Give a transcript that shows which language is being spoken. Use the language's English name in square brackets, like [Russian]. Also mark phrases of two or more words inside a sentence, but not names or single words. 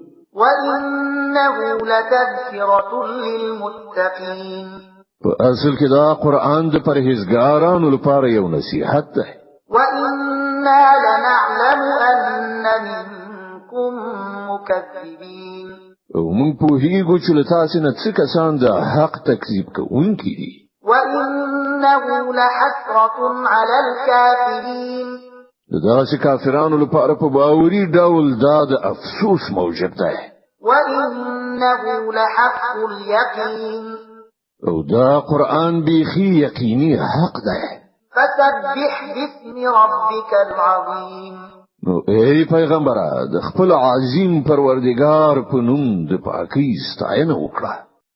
[Arabic] وإنه لتذكرة للمتقين. [Pashto] په اصل کې دا قرآن د پرهیزګارانو لپاره یو نصیحت ده. [Arabic] وإنا لنعلم أن منكم مكذبين. [Pashto] او موږ په هیڅ چې له تاسو نه څه کسان د حق تکذیب کوونکي دي. [Arabic] وإنه لحسرة على الكافرين. [Pashto] دغه کافرانو لپاره په باوري ډول دا د افسوس موجب ده. [Arabic] وإنه لحق اليقين. [Pashto] او دا قرآن بیخي یقیني حق ده. [Arabic] فسبح باسم ربك العظيم. [Pashto] نو ای پیغمبره د خپل عظیم پروردگار په نوم د پاکۍ ستاینه وکړه.